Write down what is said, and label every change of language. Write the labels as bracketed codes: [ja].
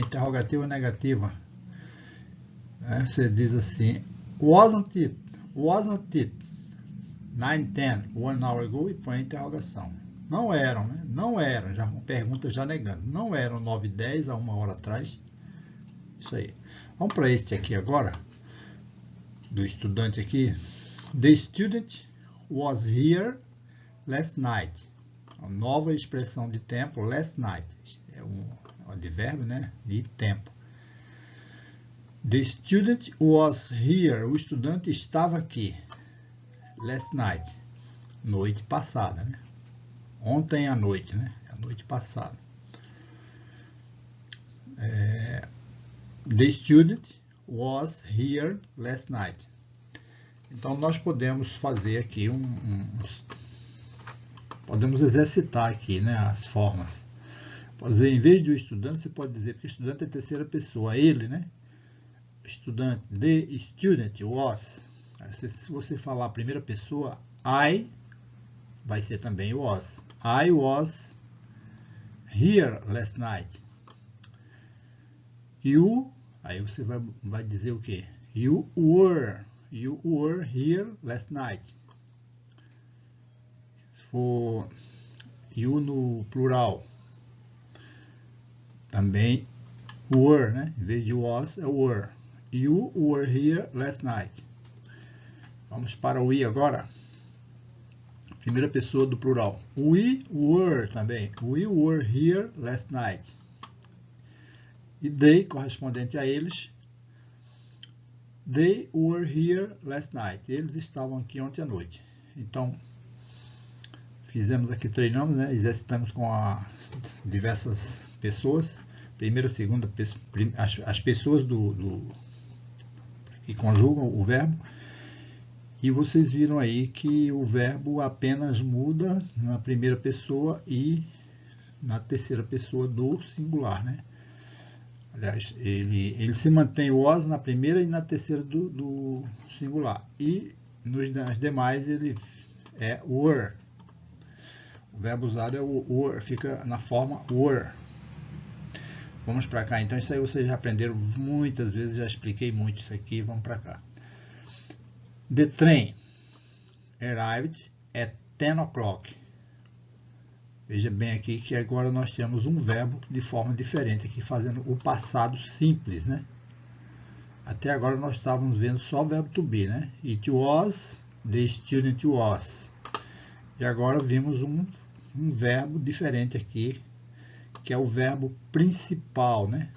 [pt] Interrogativa negativa. Você diz assim, [en] wasn't it 9:10, 1 hour ago, [pt] e põe a interrogação. Não eram, né? Não eram, já uma pergunta já negando. Não eram 9:10 a 1 hora atrás. Isso aí. Vamos para este aqui agora, do estudante aqui. [en] The student was here last night. [pt] A nova expressão de tempo, last night. É um advérbio, né? De tempo. [en] The student was here. [pt] O estudante estava aqui. [en] Last night. [pt] Noite passada, né? Ontem à noite, né? A noite passada. [en] The student was here last night. [pt] Então, nós podemos fazer aqui podemos exercitar aqui, né, as formas. Pode dizer, em vez de o estudante, você pode dizer que o estudante é terceira pessoa, ele, né? Estudante, [en] the student was. [pt] Se você falar a primeira pessoa, I, vai ser também was. [en] I was here last night. [pt] You, aí você vai dizer o quê? [en] You were here last night. [pt] Se for you no plural, também were, né? Em vez de was, é were. [en] You were here last night. [pt] Vamos para o we agora. Primeira pessoa do plural. [en] We were [pt] também. [en] We were here last night. [pt] E they, correspondente a eles. [en] They were here last night. [pt] Eles estavam aqui ontem à noite. Então, fizemos aqui, treinamos, né? Exercitamos com diversas pessoas. Primeira, segunda, as pessoas que conjugam o verbo. E vocês viram aí que o verbo apenas muda na primeira pessoa e na terceira pessoa do singular, né? Aliás, ele se mantém o was na primeira e na terceira do singular. E nas demais ele é were. O verbo usado é o were, fica na forma were. Vamos para cá. Então, isso aí vocês já aprenderam muitas vezes, já expliquei muito isso aqui. Vamos para cá. [en] The train arrived at 10 o'clock. [pt] Veja bem aqui que agora nós temos um verbo de forma diferente aqui, fazendo o passado simples, né? Até agora nós estávamos vendo só o verbo to be, né? [en] It was, the student was. [pt] E agora vimos um verbo diferente aqui, que é o verbo principal, né?